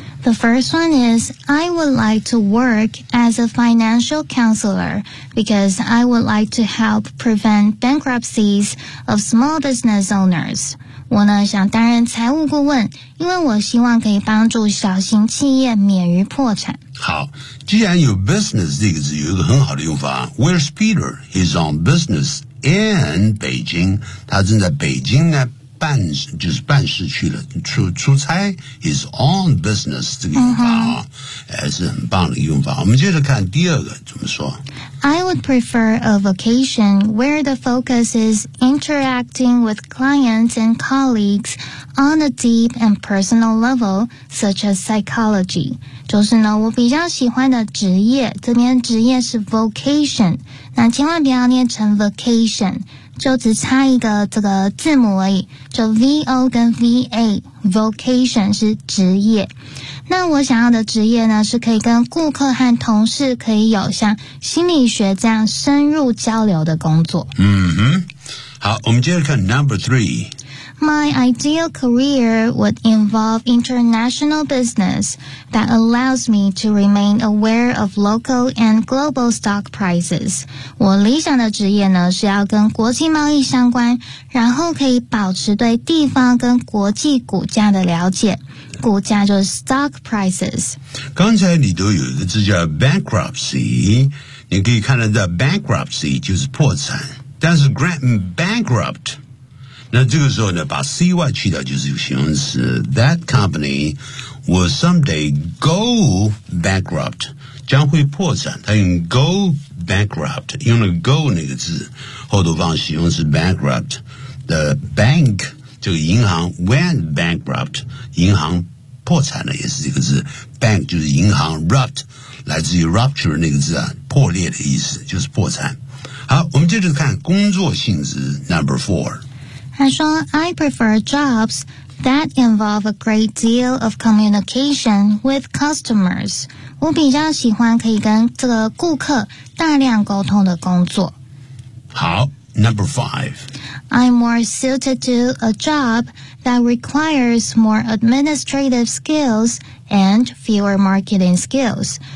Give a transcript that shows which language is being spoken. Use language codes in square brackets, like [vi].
[en] The first one is, I would like to work as a financial counselor because I would like to help prevent bankruptcies of small business owners. [zh] 我呢想担任财务顾问，因为我希望可以帮助小型企业免于破产。好，既然有 business 这个字有一个很好的用法， [en] Where's Peter? He's on business in [zh] 北京，他正在北京呢办，就是办事去了，出差。 [en] He's on business [zh] 这个用法啊，还是很棒的用法。我们接着看第二个怎么说。 [en] I would prefer a vocation where the focus is interacting with clients and colleagues on a deep and personal level, such as psychology. [zh] 就是呢，我比较喜欢的职业，这边职业是 vocation， 那千万不要念成 vacation， 就只差一个这个字母而已，就 V-O 跟 V-A， vocation 是职业。那我想要的职业呢，是可以跟顾客和同事可以有像心理学这样深入交流的工作。嗯哼，好，我们接着看 number three。 [en] My ideal career would involve international business that allows me to remain aware of local and global stock prices. [zh] 我理想的职业呢是要跟国际贸易相关，然后可以保持对地方跟国际股价的了解。股价就是 stock prices。刚才你都有一个字叫 bankruptcy， 你可以看到的 bankruptcy 就是破产，但是 bankrupt。那这个时候呢，把 CY 去掉就是形容词。 [en] That company will someday go bankrupt， [zh] 将会破产。它用 go bankrupt， 用了 go 那个字，后头放形容词 bankrupt。 The bank 这个银行 [en] went bankrupt， [zh] 银行破产了也是这个字。 Bank 就是银行 ，rupt 来自于 rupture 那个字啊，破裂的意思，就是破产。好，我们接着看工作性质 number four。他说 [en] I prefer jobs that involve a great deal of communication with customers. [zh] 我比较喜欢可以跟这个顾客大量沟通的工作。 [en] 好， number five. I'm more suited to a job that requires more administrative skills and fewer marketing skills.